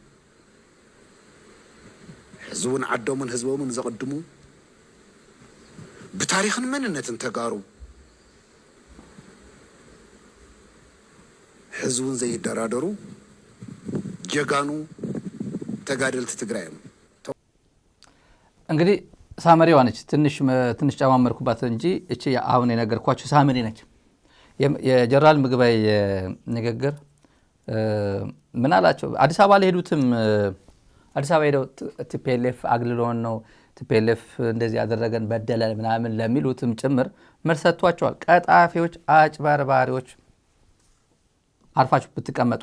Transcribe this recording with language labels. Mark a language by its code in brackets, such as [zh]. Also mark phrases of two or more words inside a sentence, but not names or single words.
[ti] ህዝቡን ዓዶምን ህዝቦምን ዘቅድሙ بتاريخን መንነትን ተጋሩ ህዝቡን ዘይደራደሩ ጀጋኑ ተጋደልት ትግራይ [am] እንግዲህ ሳመሪዋ ነች ትንሽ ጨማመርኩባት እንጂ እቺ አሁን የነገርኳችሁ ሳመሪ ነች የጀነራል ምግባይ ንግግር ምን አላቸው አዲስ አበባ ላይ ሄዱትም አዲስ አበባ ሄደው ቲፒኤልኤፍ አግልሎን ነው ቲፒኤልኤፍ እንደዚህ ያደረገን በደለ ምናምን ለሚሉትም ጭምር መርሰቷቸዋል ቀጣፊዎች አጭበርባሪዎች አርፋችሁ ብትቀመጡ